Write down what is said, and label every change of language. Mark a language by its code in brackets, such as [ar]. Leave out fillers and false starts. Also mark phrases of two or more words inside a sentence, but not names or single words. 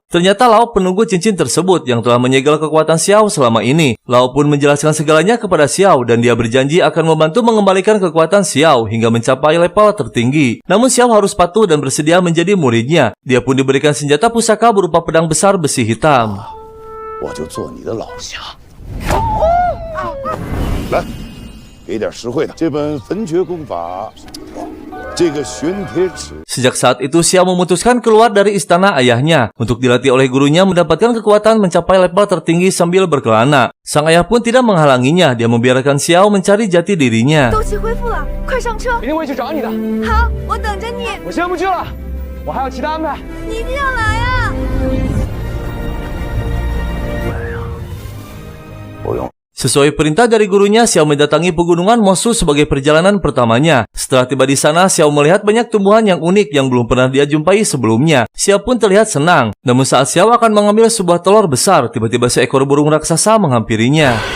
[id] Ternyata Lao penunggu cincin tersebut yang telah menyegel kekuatan Xiao selama ini. Lao pun menjelaskan segalanya kepada Xiao dan dia berjanji akan membantu mengembalikan kekuatan Xiao hingga mencapai level tertinggi. Namun Xiao harus patuh dan bersedia menjadi muridnya. Dia pun diberikan senjata pusaka berupa pedang besar besi hitam. [zh] 我就做你的老侠。来，给点实惠的，这本焚诀功法，这个玄铁尺。 [id] Sejak saat itu Xiao memutuskan keluar dari istana ayahnya untuk dilatih oleh gurunya mendapatkan kekuatan mencapai level tertinggi sambil berkelana. Sang ayah pun tidak menghalanginya, dia membiarkan Xiao mencari jati dirinya. [zh] 斗气恢复了，快上车！明天我会去找你的。好，我等着你。我先不去了，我还有其他安排。你一定要来啊！不用。 [id] Sesuai perintah dari gurunya, Xiao mendatangi pegunungan Mosu sebagai perjalanan pertamanya. Setelah tiba di sana, Xiao melihat banyak tumbuhan yang unik yang belum pernah dia jumpai sebelumnya. Xiao pun terlihat senang. Namun saat Xiao akan mengambil sebuah telur besar, tiba-tiba seekor burung raksasa menghampirinya.